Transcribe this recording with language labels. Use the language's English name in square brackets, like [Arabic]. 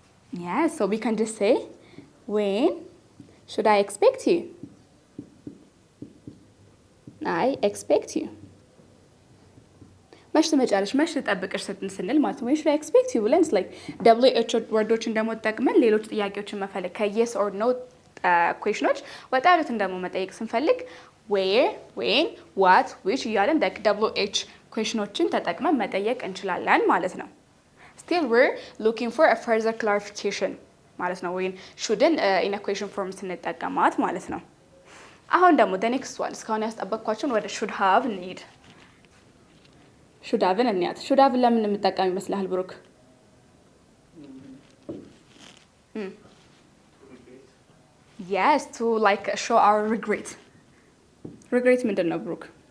[English] yeah so we can just say when should I expect you? I expect you [Amharic] መች ትመጫለሽ መች ልጠብቅሽ ስንል ማለት ነው። ወይ [English] should I expect you [Amharic] ብለን like WH ወርዶችን ደግሞ ተጠቅመን ሌሎች ጥያቄዎችን መፈለግ ከየስ ኦር ኖ ኩዌሽኖች ወጣ ያሉትን ደግሞ መጠየቅ ስንፈልግ where when what which እያለን like WH ኩዌሽኖችን ተጠቅመን መጠየቅ እንችላለን ማለት ነው። [English] still we're looking for a further clarification [Amharic] ማለት ነው ወይም shouldን [English] in a question form [Amharic] ስንጠቀማት ማለት ነው። አሁን ደግሞ [English] the next one [Amharic] እስካሁን ያስጠበቅኳቸውን ወደ should have እንሂድ። should haveን እንያት። should have ለምን የምጠቀም ይመስልሃል ብሩክ? [English] yes to like show our regret [Amharic] ምንድን ነው ብሩክ?